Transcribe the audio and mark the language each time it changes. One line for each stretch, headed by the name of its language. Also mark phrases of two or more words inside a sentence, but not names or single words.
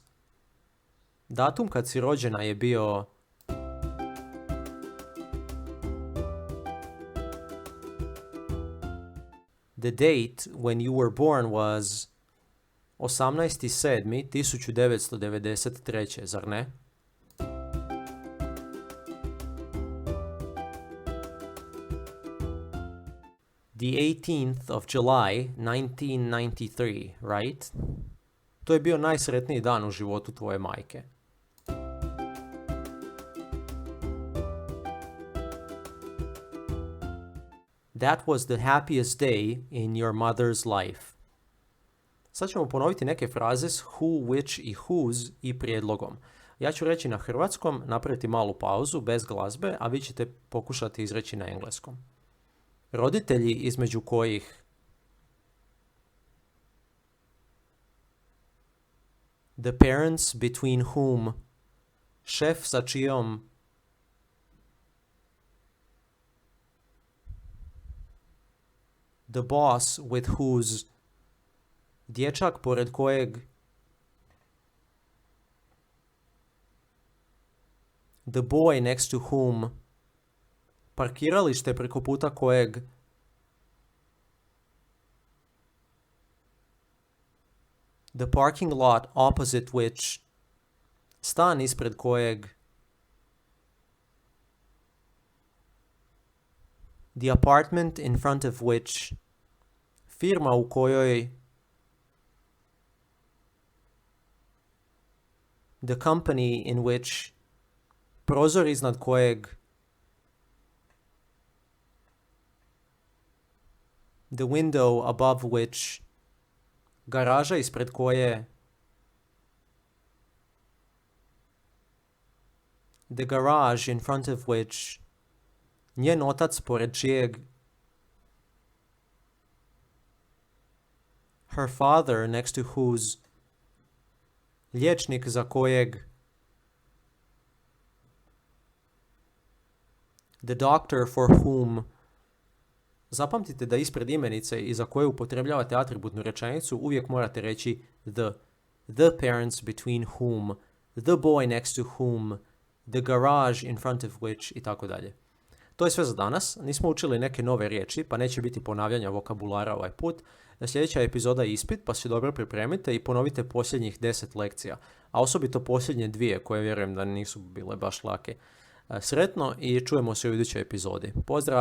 Croatian: Datum kad si rođena je bio
English: The date when you were born was
Croatian: 18.7.1993, zar ne?
English: The 18th of July, 1993, right?
Croatian: To je bio najsretniji dan u životu tvoje majke.
English: That was the happiest day in your mother's life.
Croatian: Sad ćemo ponoviti neke fraze s who, which i whose i prijedlogom. Ja ću reći na hrvatskom, napraviti malu pauzu bez glazbe, a vi ćete pokušati izreći na engleskom. Roditelji između kojih
English: the parents between whom,
Croatian: šef sa čijom,
English: the boss with whose,
Croatian: dječak pored kojeg,
English: the boy next to whom,
Croatian: parkiralište preko puta kojeg,
English: the parking lot opposite which,
Croatian: stan ispred kojeg,
English: the apartment in front of which,
Croatian: firma u kojoj,
English: the company in which,
Croatian: prozor iznad kojeg,
English: the window above which,
Croatian: garaža ispred koje,
English: the garage in front of which,
Croatian: njen otac pored čijeg,
English: her father next to whose,
Croatian: liječnik za kojeg,
English: the doctor for whom.
Croatian: Zapamtite da ispred imenice i za koje upotrebljavate atributnu rečenicu uvijek morate reći
English: the parents between whom, the boy next to whom, the garage in front of which
Croatian: i tako dalje. To je sve za danas. Nismo učili neke nove riječi, pa neće biti ponavljanja vokabulara ovaj put. Sljedeća epizoda je ispit, pa se dobro pripremite i ponovite posljednjih 10 lekcija, a osobito posljednje 2 koje vjerujem da nisu bile baš lake. Sretno i čujemo se u idućoj epizodi.